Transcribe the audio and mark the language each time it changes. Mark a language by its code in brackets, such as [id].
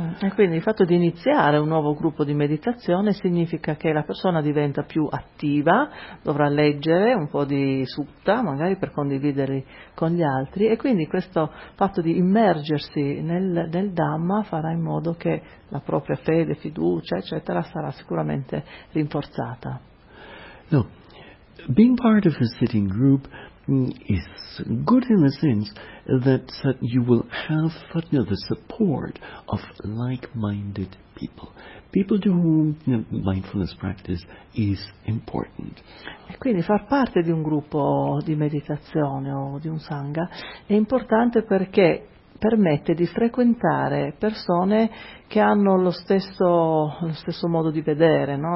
[it] E quindi il fatto di iniziare un nuovo gruppo di meditazione significa che la persona diventa più attiva, dovrà leggere un po' di sutta, magari per condividerli con gli altri, e quindi questo fatto di immergersi nel Dhamma farà in modo che la propria fede, fiducia, eccetera, sarà sicuramente rinforzata. [en] No, being part of a sitting group is good in the sense that you will have the support of like-minded people, people to whom mindfulness practice is important. [it] E quindi far parte di un gruppo di meditazione o di un sangha è importante perché permette di frequentare persone che hanno lo stesso modo di vedere, no?